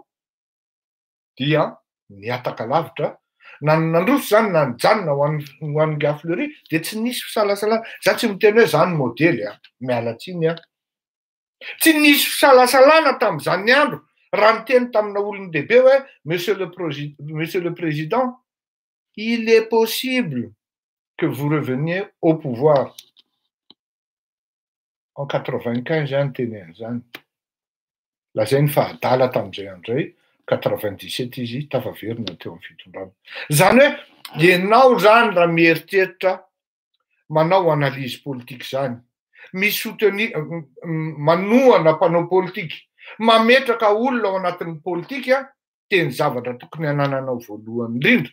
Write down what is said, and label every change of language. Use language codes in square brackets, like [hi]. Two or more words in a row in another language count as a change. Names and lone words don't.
[mg] Dia niataka lavitra nandroso zany na nijanona ho an'ny gars Fleury dia tsy nisy fisalasalana. Za tsy miteny hoe zany modely ah, miala tsiny ah. Tsy nisy fisalasalana tamin'izany andro raha niteny tamina olony dehibe hoe [fr] monsieur le président, il est possible que vous reveniez au pouvoir. [mg] En 95 zany teny an'izany. Lazainy fa adala tamin'izay andray 97 izy tafaverina teo amin'ny fitondrana. Zany hoe ianao zany raha mieritreritra manao [fr] analyse politique [mg] zany, manohana mpanao politika, mametraka olona ao anatin'ny politika, teny zavatra tokony hanananao voalohany indrindra.